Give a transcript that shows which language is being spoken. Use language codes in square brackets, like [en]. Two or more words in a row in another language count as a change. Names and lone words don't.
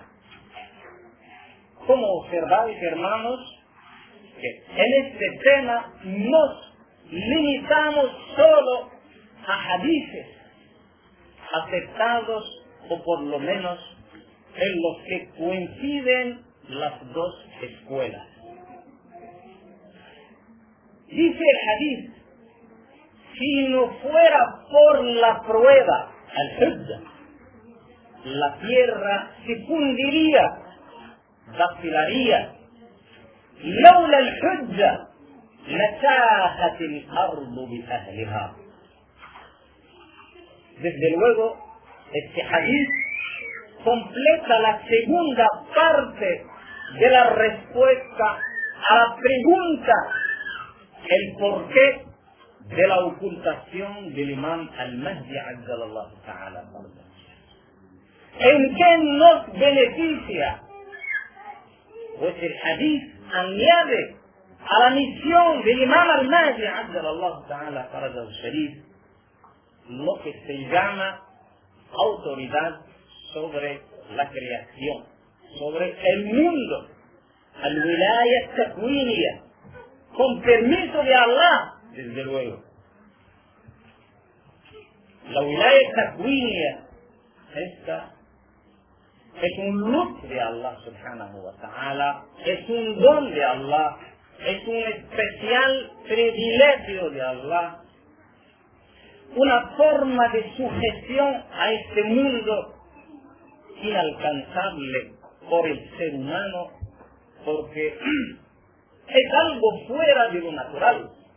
[es] Como observáis, hermanos, que en este tema nos limitamos solo a hadices aceptados, o por lo menos en los que coinciden las dos escuelas. Dice el hadith: si no fuera por la prueba, al-hujja, la tierra se fundiría, vacilaría. [ar] لولا الحجة لساحت الأرض بأهلها. [es] Desde luego, este hadith completa la segunda parte de la respuesta a la pregunta, el porqué de la ocultación del imam al-Mahdi [ar] عجل الله تعالى. [es] ¿En qué nos beneficia? Pues el hadith añade a la misión del imam al-Mahdi [ar] عجل الله تعالى فرجه شريف [es] lo que se llama autoridad sobre la creación, sobre el mundo, [ar] الولاية التكوينية, [es] con permiso de Allah, desde luego. La [ar] ولاية تكوينية, [es] esta es un luz de Allah [ar] سبحانه وتعالى, [es] es un don de Allah, es un especial privilegio de Allah, una forma de sujeción a este mundo inalcanzable por el ser humano, porque es algo fuera de lo natural.